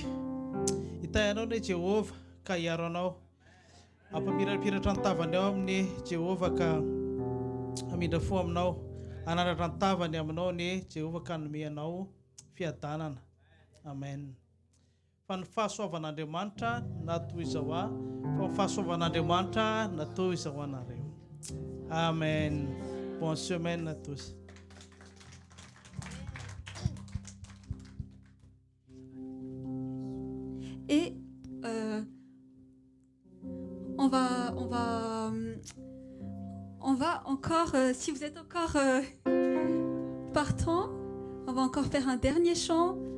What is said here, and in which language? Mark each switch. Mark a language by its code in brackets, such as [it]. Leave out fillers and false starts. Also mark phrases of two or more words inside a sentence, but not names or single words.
[mg] Hitahinao ny Jehova ka hiaro anao, ampamirapiratra ny tavany ao amin'ny Jehova ka hamindra fo aminao, anandratra ny tavany aminao ny Jehova ka hanome anao fiadanana. Amen. Fa ny fahasoavan'Andriamanitra natao izao fa ny fahasoavan'Andriamanitra natao izao anareo. [fr] Amen. Bonne semaine à tous. Et on va encore, si vous êtes encore partant, on va encore faire un dernier chant.